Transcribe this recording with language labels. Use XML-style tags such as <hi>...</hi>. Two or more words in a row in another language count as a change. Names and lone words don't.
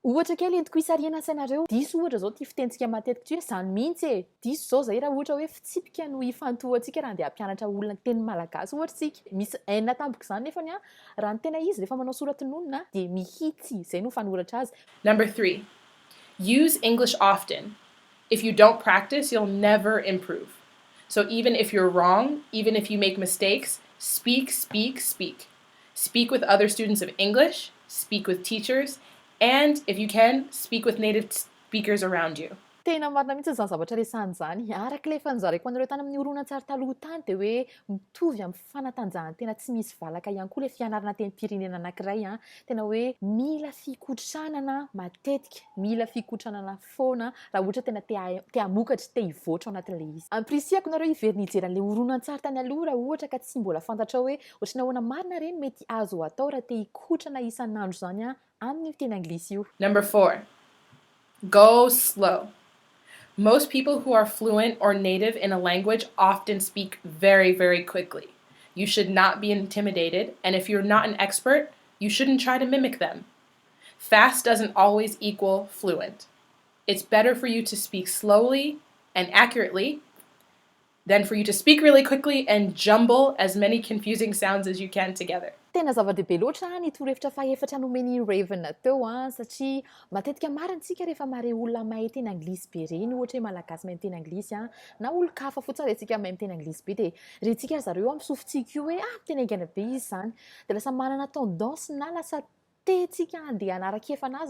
<mg>Ohatra kely entiko hisarihana an-tsainareo diso ohatra izao ity fitentsika matetika ity hoe izany mihitsy diso izao izay raha ohatra hoe fitsipika no hifantohantsika raha andeha hampianatra olona teny malagasy ohatra tsika misy enina tampoka izany nefany raha ny tena izy rehefa manao soratinonina dia mihitsy izay no fanoratra azy.</mg> <en>Number 3, use English often. If you don't practice, you'll never improve. So even if you're wrong, even if you make mistakes, speak, speak, speak. Speak with other students of English, speak with teachers, and if you can, speak with native speakers around you.</en> <mg>tena marina mihitsy izany zavatra resahany izany araka ilay fanjaraiko anareo tany amin'ny horonan-tsary taloha tany dia hoe mitovy amin'ny fanatanjahantena tsy misy valaka ihany koa ilay fianarana tenim-pirenena anankiray a tena hoe mila fikotranana matetika mila fikotranana foana raha ohatra tena te hamokatra te hivoatra ao anatin'ilay izy ampirisihako nareo hiverina hijery an'ilay horonan-tsary tany aloha raha ohatra ka tsy mbola fantatra hoe ohatrany ahoana marina ireny mety azo atao raha te hikotrana isan'andro izany a amin'ny teny anglisy io.</mg> <en>Number 4, go slow. Most people who are fluent or native in a language often speak very, very quickly. You should not be intimidated, and if you're not an expert, you shouldn't try to mimic them. Fast doesn't always equal fluent. It's better for you to speak slowly and accurately than for you to speak really quickly and jumble as many confusing sounds as you can together.</en> <mg>Tena zava-dehibe loatra ny torohevitra faefatra nomeny Raven teo satria matetika marintsika rehefa mare olona mahay teny anglisy be reny ohatra hoe malagasy mahay teny anglisy na olon-kafa fotsiny rentsika mahay teny anglisy be dia rentsika zareo ampisofintsika io hoe tena aingana be izy izany dia lasa manana tendance na lasa tentsika andeha hanaraka anazy</mg>